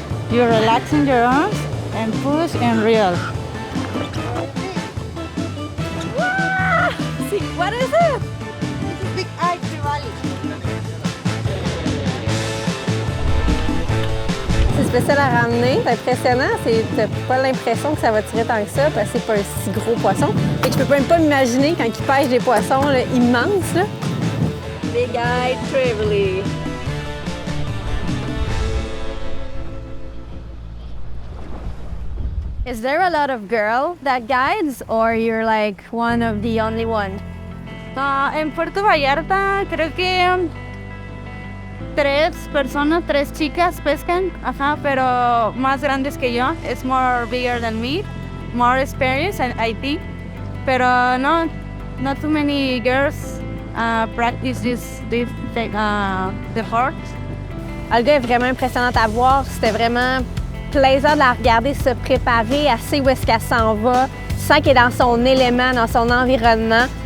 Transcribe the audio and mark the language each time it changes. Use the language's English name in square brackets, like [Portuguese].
[English] You're relaxing your arms and push and reel. See, what is it? This is big eye trevally. [French] C'est spécial à ramener, c'est impressionnant. T'as pas l'impression que ça va tirer tant que ça parce que c'est pas un si gros poisson. Et je peux même pas m'imaginer quand ils pêchent des poissons là, immenses. Là. Big Eye Trevally. [English] Is there a lot of girls that guides or you're like one of the only one? [Spanish] En Puerto Vallarta creo que 3 chicas pescan, ajá, pero más grandes que yo. [English] It's more bigger than me, more experience, I think. [Spanish] Pero no, [English] not too many girls practice the horse. [French] Olga est vraiment impressionnante à voir. C'était vraiment plaisant de la regarder se préparer, elle sait où est-ce qu'elle s'en va, tu sens qu'elle est dans son élément, dans son environnement.